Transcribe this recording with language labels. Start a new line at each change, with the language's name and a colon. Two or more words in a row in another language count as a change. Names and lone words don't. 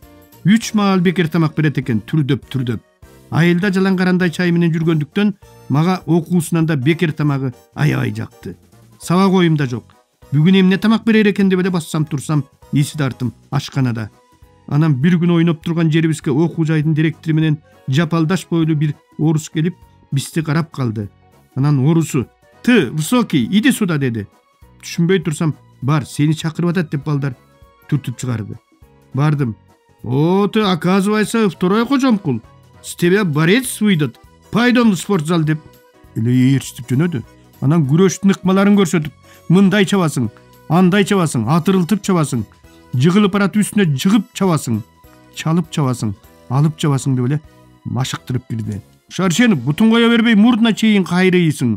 Kyrgyz: 3 маал бекер тамак берет экен, түрдөп. Айылда жалаң карандай чай менен жүргөндүктөн мага окуусунан да бекер тамагы аябай жакты. Сабак оюмда жок. Бүгүн эмне тамак берер экен деп эле бассам турсам, эси тартым ашканада. Анан бир күн ойноп турган жерибизге окуу жайдын директору менен жапалдаш бойлуу бир орус келип, бизди карап калды. Анан орусу:
Russian: "Ты, высокий, иди сюда" деди.
Kyrgyz: Түшүнбөй турсам, "Бар, сени чакырып атат" деп балдар түртүп чыгарды. Бардым.
Russian: "О, ты, оказывается, второй кожомкул. С тебя борец выйдет. Пойдем в спортзал"
Kyrgyz: деп эле ээрчитип жөнөдү. Анан күрөштүн ыкмаларын көрсөтүп, "Мындай чабасың, андай чабасың, атырылтып чабасың, жыгылып барат үстүнө жыгып чабасың, чалып чабасың, алып чабасың" деп эле машыктырып кирди. "Шаршенов, бутун кое бербей мурдуна чейин кайрыйсың.